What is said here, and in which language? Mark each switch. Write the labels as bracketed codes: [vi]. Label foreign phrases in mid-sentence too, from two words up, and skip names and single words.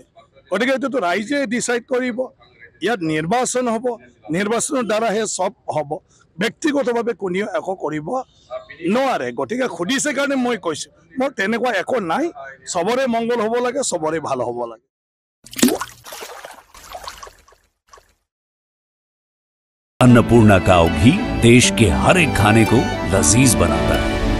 [as] গতিকে এইটোতো ৰাইজে ডিচাইড কৰিব, ইয়াত নিৰ্বাচন হ'ব, নিৰ্বাচনৰ দ্বাৰাহে চব হ'ব, ব্যক্তিগতভাৱে কোনেও একো কৰিব নোৱাৰে। গতিকে সুধিছে কাৰণে মই কৈছোঁ, মোৰ তেনেকুৱা একো নাই, চবৰে মংগল হ'ব লাগে, চবৰে ভাল হ'ব লাগে। [hi] अन्नपूर्णा काव घी देश के हर एक खाने को लजीज बनाता है।